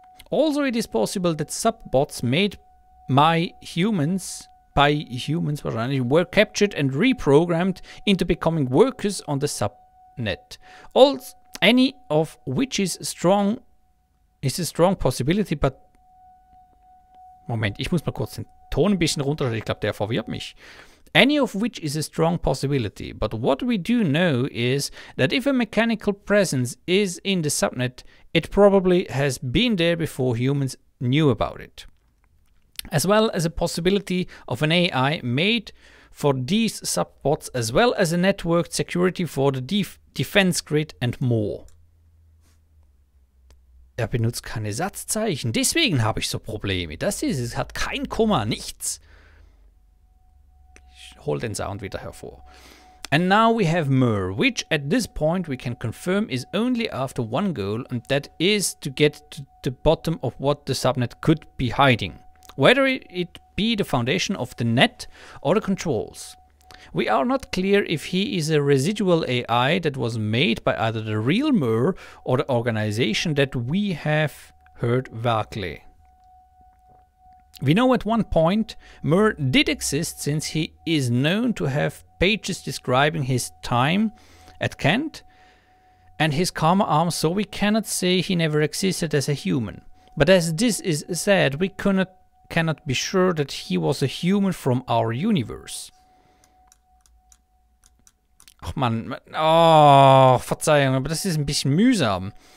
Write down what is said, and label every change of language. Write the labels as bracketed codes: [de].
[en] Also, it is possible that subbots made by humans were captured and reprogrammed into becoming workers on the subnet. Also, any of which is a strong possibility, but... [de] Moment, ich muss mal kurz den Ton ein bisschen runter, ich glaube, der verwirrt mich. [en] Any of which is a strong possibility, but what we do know is that if a mechanical presence is in the subnet, it probably has been there before humans knew about it. As well as a possibility of an AI made for these subbots, as well as a networked security for the defense grid and more. [de] Er benutzt keine Satzzeichen, deswegen habe ich so Probleme. Das ist es, hat kein Komma, nichts. Ich hole den Sound wieder hervor. [en] And now we have mer, which at this point we can confirm is only after one goal, and that is to get to the bottom of what the subnet could be hiding, whether it be the foundation of the net or the controls. We are not clear if he is a residual AI that was made by either the real mer or the organization that we have heard vaguely. We know at one point mer did exist, since he is known to have pages describing his time at Kent and his karma arm, so we cannot say he never existed as a human. But as this is said, we cannot be sure that he was a human from our universe. [de] Ach man, oh, Verzeihung, aber das ist ein bisschen mühsam.